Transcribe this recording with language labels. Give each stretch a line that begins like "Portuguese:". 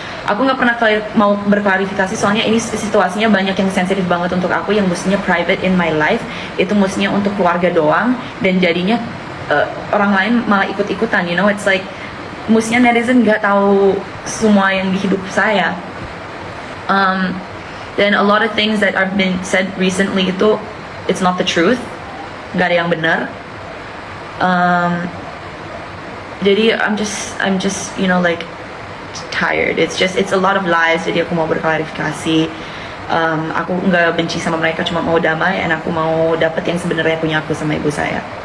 Indonesian: Aku nggak pernah mau berklarifikasi, soalnya ini situasinya banyak yang sensitif banget untuk aku, yang mestinya
English: private in my life,
Indonesian: itu mestinya untuk keluarga doang, dan jadinya orang lain malah ikut-ikutan,
English: you know, it's like
Indonesian: mestinya netizen nggak tahu semua yang di hidup saya.
English: Then a lot of things that have been said recently
Indonesian: itu
English: it's not the truth,
Indonesian: nggak ada yang benar. Jadi
English: I'm just you know like tired. It's a lot of lies.
Indonesian: Jadi aku mau berklarifikasi. Aku nggak benci sama mereka, cuma mau damai, dan aku mau dapet yang sebenarnya punya aku sama ibu saya.